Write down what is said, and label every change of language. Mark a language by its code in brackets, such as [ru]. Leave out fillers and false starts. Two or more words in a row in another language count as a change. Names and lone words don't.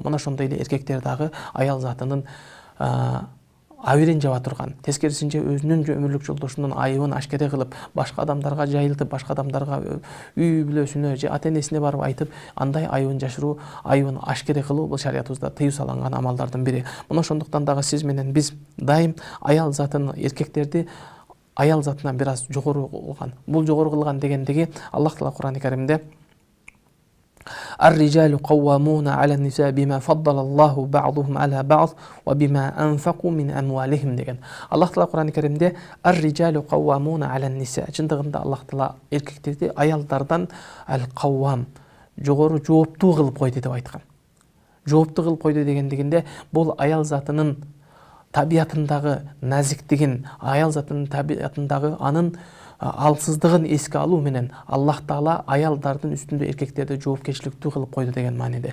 [ky] Мына ошондой эле эркектер дагы аял затынын абийирин жаба турган, тескерисинче өзүнүн өмүрлүк жолдошунун айыбын ашкере кылып, башка адамдарга жайылтып, башка адамдарга үй бүлөсүнө же ата-энесине барып айтып, андай айыбын жашыруу, айыбын ашкере кылуу бул шариятыбызда тыюу салынган амалдардын бири. Мына ошондуктан дагы сиз менен биз дайым аял затын, эркектерди аял затынан бир аз жогору кылган. Бул жогору кылган дегендиги Аллах Таала Кур'ан-ы Каримде [ar] الرجال قوامون على النساء بما فضل الله بعضهم على بعض وبما أنفقوا من أموالهم деген. [ky] Аллах Таала Кур'ан-ы Каримде [ar] الرجال قوامون على النساء. [ky] Чындыгында Аллах Таала эркектерди аялдардан al-qawwam, жогору жооптуу кылып койду деп айткан. Жооптуу кылып койду дегендигинде бул аял затынын табиятындагы назиктигин, аял затынын табиятындагы анын алсыздыгын эске алуу менен Аллах Таала аялдардын үстүндө эркектерди жоопкерчиликтүү кылып койду деген мааниде.